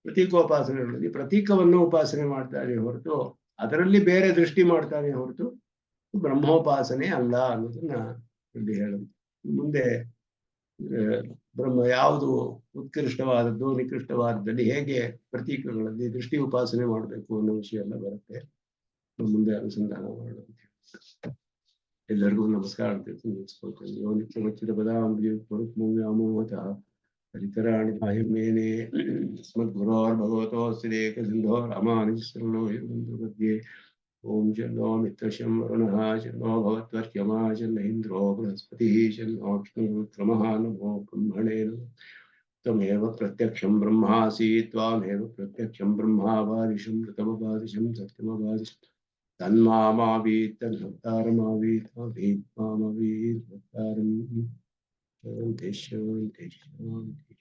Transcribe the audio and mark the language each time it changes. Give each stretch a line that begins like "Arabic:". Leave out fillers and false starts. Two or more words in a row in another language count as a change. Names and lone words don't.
Kannada: ಪ್ರತೀಕೋಪಾಸನೆಗಳಲ್ಲಿ ಪ್ರತೀಕವನ್ನು ಉಪಾಸನೆ ಮಾಡ್ತಾನೆ ಹೊರತು ಅದರಲ್ಲಿ ಬೇರೆ ದೃಷ್ಟಿ ಮಾಡ್ತಾನೆ ಹೊರತು ಬ್ರಹ್ಮೋಪಾಸನೆ ಅಲ್ಲ ಅನ್ನೋದನ್ನ ಇಲ್ಲಿ ಹೇಳುತ್ತೆ. ಮುಂದೆ ಬ್ರಹ್ಮ ಯಾವುದು ಉತ್ಕೃಷ್ಟವಾದದ್ದು ನಿಕೃಷ್ಟವಾದದಲ್ಲಿ ಹೇಗೆ ಪ್ರತೀಕಗಳಲ್ಲಿ ದೃಷ್ಟಿ ಉಪಾಸನೆ ಮಾಡಬೇಕು ಅನ್ನೋ ವಿಷಯ ಎಲ್ಲ ಬರುತ್ತೆ. ಮುಂದೆ ಅನುಸಂಧಾನ ಮಾಡೋದು. ಎಲ್ಲರಿಗೂ ನಮಸ್ಕಾರ ಅಂತ ತಿಳಿಸ್ಕೊಳ್ತೇನೆ.
Sanskrit: ಯೋ ನಿತ್ಯಮಚ್ಯುತ ಪದಾಂಬುಜಮೋಹತಃ ಪರಿಕರಾಣಿ ಬಾಹ್ಯಮೇನೆ ಸ್ಮದ್ಗುರೋರ್ಭಗವತೋಸ್ತಿ ಏಕಸಿಂಧೋ ರಾಮಾನುಜಶರಣೋ ಮಧ್ಯೆ. ಓಂ ಶನ್ನೋ ಮಿತ್ರಶಂ ವರುಣಃ ಶನ್ನೋ ಭವತ್ವರ್ಯಮಾ ಶನ್ನ ಇಂದ್ರೋ ಬೃಹಸ್ಪತಿಃ ಶನ್ನೋ ವಿಷ್ಣುರುಕ್ರಮಃ ನಮೋ ಬ್ರಹ್ಮಣೇ ನಮಃ. त्वमेव प्रत्यक्षं ब्रह्मासि त्वामेव प्रत्यक्षं ब्रह्मावादिशं ऋतमवादिशं सत्यमवादिशं तन्मामावीत् तन्हर्तारमावीत् मावीत् मामवीत् भक्तारम्. शान्ति शान्ति शान्ति.